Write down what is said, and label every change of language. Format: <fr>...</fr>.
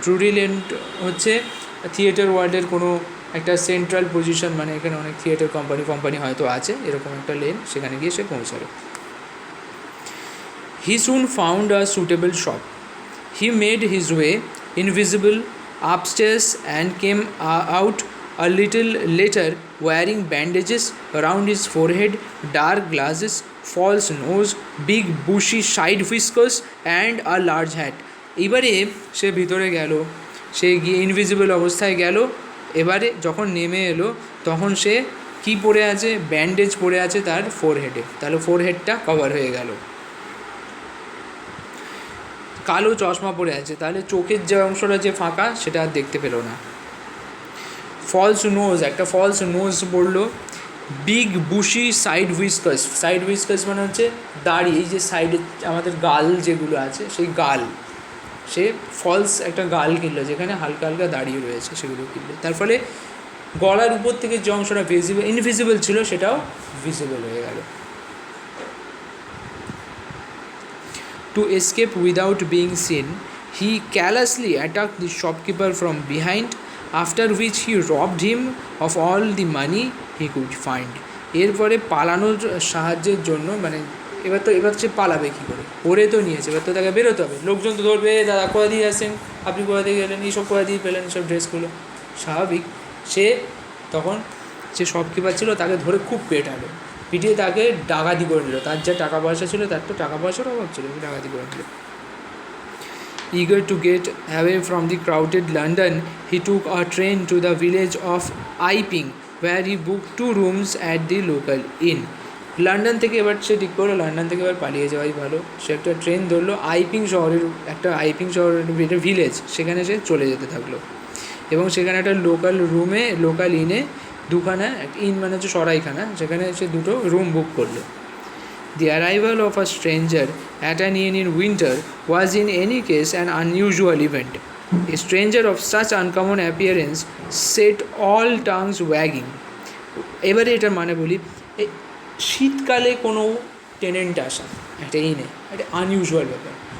<bn>Drury Lane হচ্ছে theatre ওয়ার্ল্ডের কোনো একটা সেন্ট্রাল পজিশন, মানে এখানে অনেক থিয়েটার কোম্পানি হয়তো আছে, এরকম একটা লেন, সেখানে গিয়ে সে পৌঁছালো।</bn> <en>He soon found a suitable shop. He made his way invisible upstairs and came out a little later wearing bandages around his forehead, dark glasses, false nose, big bushy side whiskers and a large hat.</en> <bn>এবারে সে ভিতরে গেল, সে গিয়ে invisible অবস্থায় গেল। এবারে যখন নেমে এলো তখন সে কি পরে আছে, ব্যান্ডেজ পরে আছে তার ফোরহেডে, তাহলে ফোরহেডটা কভার হয়ে গেল। কালো চশমা পরে আছে, তাহলে চোখের যে অংশটা যে ফাঁকা সেটা আর দেখতে পেলো না। ফলস নোজ, একটা ফলস নোজ পড়লো।</bn> <en>big bushy side whiskers</en> <bn>মানে হচ্ছে দাড়ি, এই যে সাইডে আমাদের গাল যেগুলো আছে সেই গাল, সে ফলস একটা গাল কিনলো যেখানে হালকা হালকা দাঁড়িয়ে রয়েছে, সেগুলো কিনলো। তার ফলে গলার উপর থেকে যে অংশটা ইনভিজিবল ছিল সেটাও ভিজিবল হয়ে গেল।</bn> <en>To escape without being seen, he callously attacked the shopkeeper from behind, after which he robbed him of all the money he could find.</en> <bn>এরপরে পালানোর সাহায্যের জন্য, মানে এবার সে পালাবে কী করে, পরে তো নিয়েছে, এবার তো তাকে বেরোতে হবে, লোকজন তো ধরবে, দাদা কোথা দিয়ে আসেন, আপনি কোথা দিয়ে গেলেন, এইসব কোথা দিয়ে পেলেন সব ড্রেসগুলো, স্বাভাবিক। সে তখন যে শপকিপার ছিল তাকে ধরে খুব পিটিয়ে তাকে ডাকাতি করে নিল। তার যা টাকা পয়সা ছিল, তার তো টাকা পয়সার অভাব ছিল, ডাকাতি করে নিল।</bn> <en>Eager to get away from the crowded London, he took a train to the village of Iping, where he booked 2 rooms at the local inn.</en> <bn>London থেকে এবার সে ঠিক করলো লন্ডন থেকে এবার পালিয়ে যাওয়াই ভালো। সে একটা ট্রেন ধরলো, আইপিং শহরের একটা ভিলেজ, সেখানে সে চলে যেতে থাকলো এবং সেখানে একটা লোকাল ইনে দুখানা, ইন মানে হচ্ছে সরাইখানা, সেখানে সে 2টো রুম বুক করলো।</bn> <en>The arrival of a stranger at an inn in winter was in any case an unusual event. A stranger of such uncommon appearance set all tongues wagging.</en> <bn>এবারে এটার মানে বলি, শীতকালে কোনো টেনেন্ট আসা একটা ইনে, একটা আনইউজুয়াল ব্যাপার।</bn>